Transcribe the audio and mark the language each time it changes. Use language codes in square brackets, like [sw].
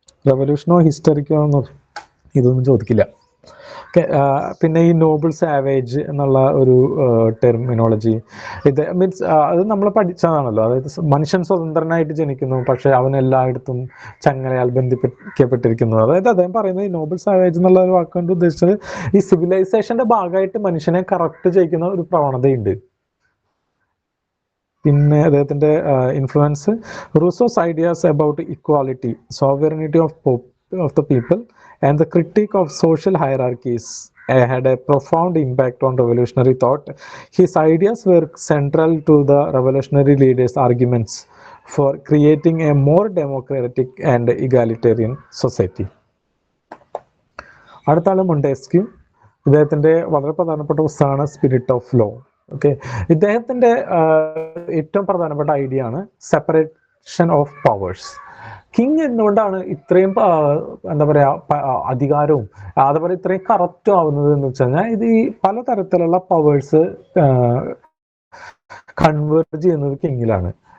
[ml] റെവല്യൂഷനോ ഹിസ്റ്ററിക്കോ ഇതൊന്നും ചോദിക്കില്ല. പിന്നെ ഈ നോബിൾ സാവേജ് എന്നുള്ള ഒരു ടെർമിനോളജി, ഇത് മീൻസ് അത് നമ്മൾ പഠിച്ചതാണല്ലോ. അതായത് മനുഷ്യൻ സ്വതന്ത്രനായിട്ട് ജനിക്കുന്നു, പക്ഷെ അവൻ എല്ലായിടത്തും ചങ്ങലയാൽ ബന്ധിപ്പിക്കപ്പെട്ടിരിക്കുന്നു. അതായത് അദ്ദേഹം പറയുന്നത് ഈ നോബിൾ സാവേജ് എന്നുള്ള ഒരു വാക്കുകൊണ്ട് ഉദ്ദേശിച്ചത് ഈ സിവിലൈസേഷന്റെ ഭാഗമായിട്ട് മനുഷ്യനെ കറക്റ്റ് ചെയ്യിക്കുന്ന ഒരു പ്രവണതയുണ്ട്. പിന്നെ അദ്ദേഹത്തിന്റെ [en] Influence, Rousseau's ideas about equality, sovereignty of the people and the critique of social hierarchies had a profound impact on revolutionary thought. His ideas were central to the revolutionary leaders' arguments for creating a more democratic and egalitarian society. [ml] അടുത്ത ആള് മൊണ്ടേസ്ക്യൂ. ഇദ്ദേഹത്തിന്റെ വളരെ പ്രധാനപ്പെട്ട പുസ്തകമാണ് spirit of law. Okay, ഇദ്ദേഹത്തിന്റെ ഏറ്റവും പ്രധാനപ്പെട്ട idea ആണ് സെപ്പറേഷൻ ഓഫ് പവേഴ്സ്. കിങ് എന്തുകൊണ്ടാണ് ഇത്രയും എന്താ പറയാ അധികാരവും അതുപോലെ ഇത്രയും കറപ്റ്റും ആവുന്നത് എന്ന് വെച്ച് കഴിഞ്ഞാൽ ഇത് ഈ പലതരത്തിലുള്ള പവേഴ്സ് കൺവേർട്ട് ചെയ്യുന്നത് കിങ്ങിലാണ്.